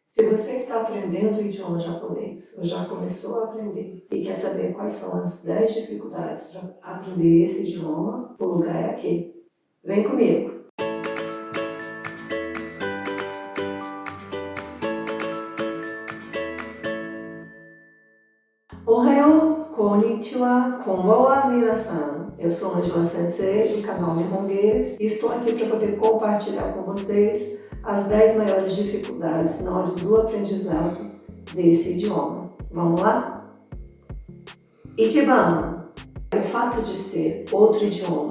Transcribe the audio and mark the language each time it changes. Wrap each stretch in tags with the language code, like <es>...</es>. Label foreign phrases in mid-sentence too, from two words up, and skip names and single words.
<pt>Se você está aprendendo o idioma japonês, ou já começou a aprender, e quer saber quais são as 10 dificuldades para aprender esse idioma, o lugar é aqui. Vem comigo!</pt> <ja>おはよう、こんにちは、こんばんは、皆さん.</ja> <pt>Eu sou Angela Sensei, do canal Nihonguês, e estou aqui para poder compartilhar com vocês as 10 maiores dificuldades na hora do aprendizado desse idioma. Vamos lá? Ichiban, o fato de ser outro idioma.</pt>